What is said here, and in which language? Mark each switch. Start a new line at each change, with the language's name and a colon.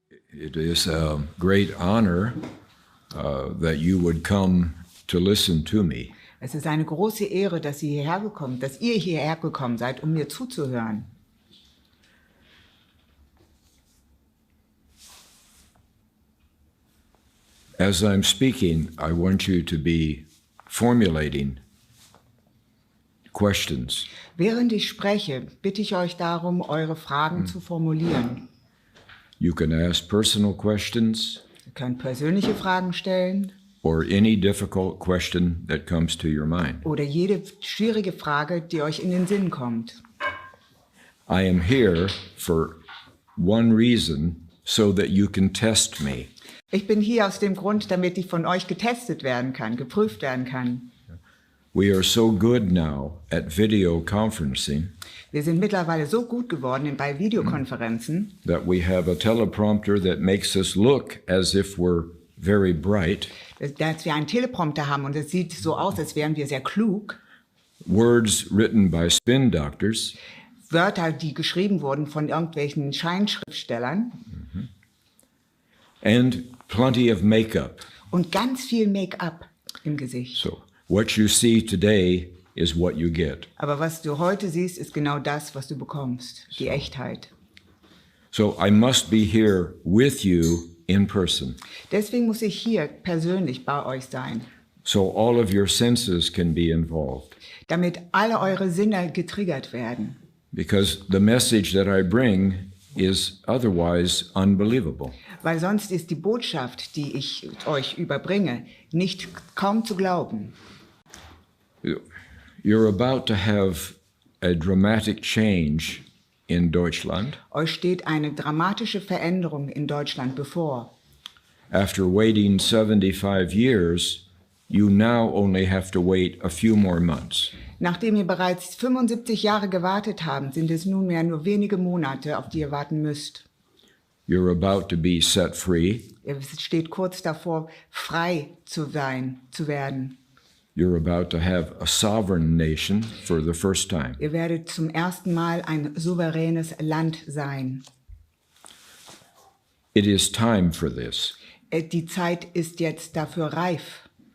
English: It is a great honor that you would come to listen to me.
German: Es ist eine große Ehre, dass ihr hierher gekommen seid, um mir zuzuhören.
English: As I'm speaking, I want you to be formulating questions.
German: Während ich spreche, bitte ich euch darum, eure Fragen zu formulieren.
English: You can ask personal questions
German: Ihr könnt persönliche Fragen stellen
English: or any difficult question that comes to your mind.
German: oder jede schwierige Frage, die euch in den Sinn kommt.
English: I am here for one reason, so that you can test me.
German: Ich bin hier aus dem Grund, damit ich von euch getestet werden kann, geprüft werden kann.
English: We are so good now at video conferencing
German: Wir sind mittlerweile so gut geworden bei Videokonferenzen,
English: that we have a teleprompter that makes us look as if we're very bright.
German: dass wir einen Teleprompter haben und es sieht so aus, als wären wir sehr klug.
English: Words written by spin doctors,
German: Wörter, die geschrieben wurden von irgendwelchen Scheinschriftstellern
English: and plenty of makeup.
German: und ganz viel Make-up im Gesicht.
English: So what you see today is what you get.
German: Aber was du heute siehst, ist genau das, was du bekommst, die Echtheit.
English: So I must be here with you in person,
German: Deswegen muss ich hier persönlich bei euch sein,
English: so all of your senses can be involved.
German: damit alle eure Sinne getriggert werden.
English: Because the message that I bring is otherwise unbelievable.
German: Weil sonst ist die Botschaft, die ich euch überbringe, nicht kaum zu glauben.
English: You're about to have a dramatic change in Deutschland.
German: Euch steht eine dramatische Veränderung in Deutschland bevor.
English: After waiting 75 years, you now only have to wait a few more months.
German: Nachdem ihr bereits 75 Jahre gewartet habt, sind es nunmehr nur wenige Monate, auf die ihr warten müsst.
English: You're about to be set free.
German: Ihr steht kurz davor, frei zu werden.
English: You're about to have a sovereign nation for the first time.
German: Ihr werdet zum ersten Mal ein souveränes Land sein.
English: It is time for this.
German: Die Zeit ist jetzt dafür reif.